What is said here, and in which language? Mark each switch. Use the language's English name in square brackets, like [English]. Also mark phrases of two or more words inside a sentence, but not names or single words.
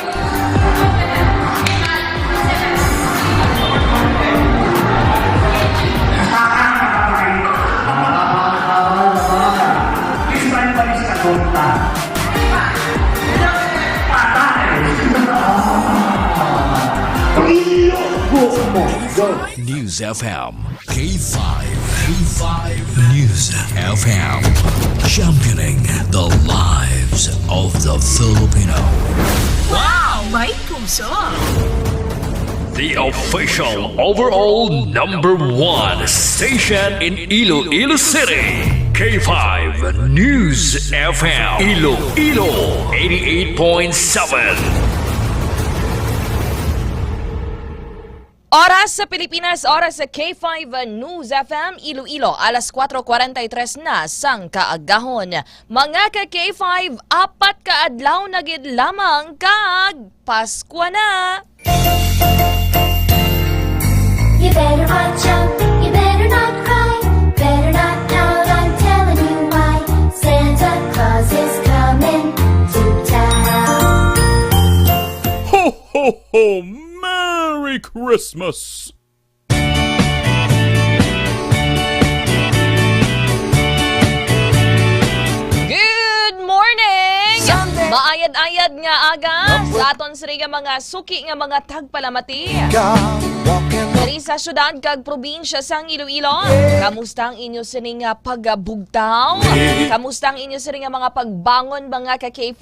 [English] This time [Hiligaynon] pa rin sa konta. [English] News FM K5 News FM, championing the lives of the Filipino. [Hiligaynon] Wow! May puso! [English] The official overall #1 station in Iloilo City. K5 News FM Iloilo 88.7. [Hiligaynon] Oras sa Pilipinas, oras sa K5 News FM Iloilo, alas 4:43 na sang kaagahon. Mga ka K5, apat ka adlaw na gid lamang kag Pasko na. [English] You better watch out, you better not cry, better not pout, I'm telling you why. Santa Claus is coming to town. Ho, ho, ho! Merry Christmas! Good morning! [Hiligaynon] Maayad-ayad nga aga sa aton siri nga mga suki nga mga tagpalamati. Dari sa syudad kag probinsya sang Iloilo, kamusta ang inyo sining nga pagbugtaw? Kamusta ang inyo sining nga mga pagbangon mga ka K5?